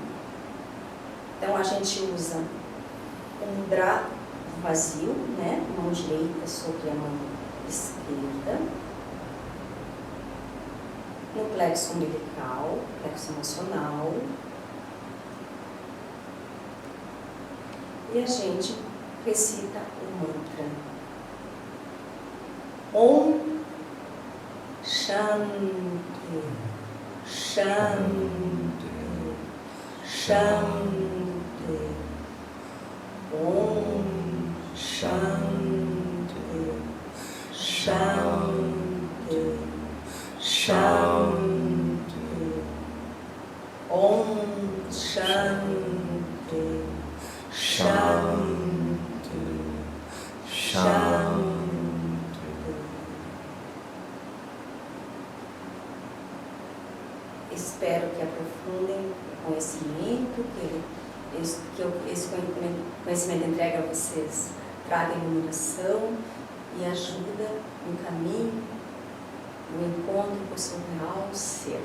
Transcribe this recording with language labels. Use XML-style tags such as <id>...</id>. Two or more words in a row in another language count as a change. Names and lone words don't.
<pt>Então a gente usa o mudra vazio, mão direita sobre a mão esquerda, no plexo umbilical, plexo emocional, e a gente recita o mantra</pt> <sa>ॐ शान्तिः शान्तिः शान्तिः. ॐ शान्तिः शान्तिः शान्तिः. ॐ शान्तिः शान्तिः शान्तिः.</sa> <pt>Espero que aprofundem o conhecimento, que esse conhecimento entrega a vocês, traga iluminação e ajuda no caminho, no encontro com o seu real ser.</pt>